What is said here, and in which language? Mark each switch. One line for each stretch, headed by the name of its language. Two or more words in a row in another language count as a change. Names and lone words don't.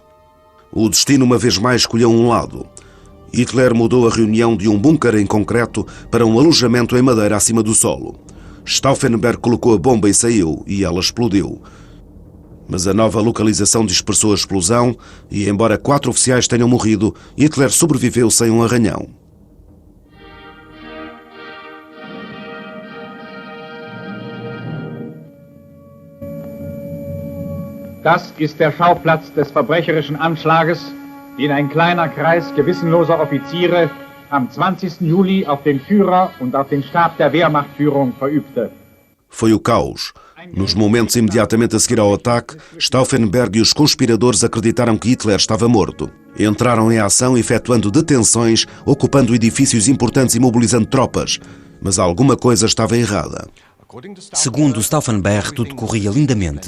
Portuguese: O destino uma vez mais escolheu um lado. Hitler mudou a reunião de um bunker em concreto para um alojamento em madeira acima do solo. Stauffenberg colocou a bomba e saiu, e ela explodiu. Mas a nova localização dispersou a explosão e, embora 4 oficiais tenham morrido, Hitler sobreviveu sem um arranhão.
German: Das ist der Schauplatz des verbrecherischen Anschlages, den ein kleiner Kreis gewissenloser Offiziere am 20. Juli auf den Führer und auf den Stab der Wehrmachtführung verübte.
Portuguese: Foi o caos. Nos momentos imediatamente a seguir ao ataque, Stauffenberg e os conspiradores acreditaram que Hitler estava morto. Entraram em ação efetuando detenções, ocupando edifícios importantes e mobilizando tropas. Mas alguma coisa estava errada. Segundo Stauffenberg, tudo corria lindamente.